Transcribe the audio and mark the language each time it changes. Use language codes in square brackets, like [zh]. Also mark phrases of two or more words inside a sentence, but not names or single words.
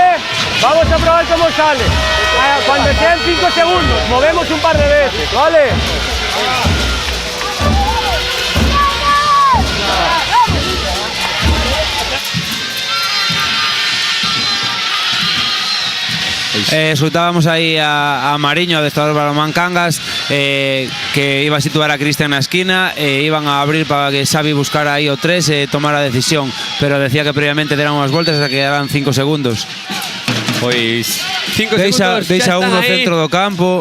[es] Vamos a probar cómo sale. Cuando sean 5 segundos, movemos un par de veces, ¿vale? Escuchábamos ahí [gl] a Mariño, adestrador de Balonmán Cangas, que iba a situar a Cristian na esquina e iban a abrir para que Xavi buscara aí o 3 e tomara a decisión, pero decía que previamente deran unhas voltas hasta que quedaban 5 segundos. Pois 5 segundos Deixa un no aí. centro do campo.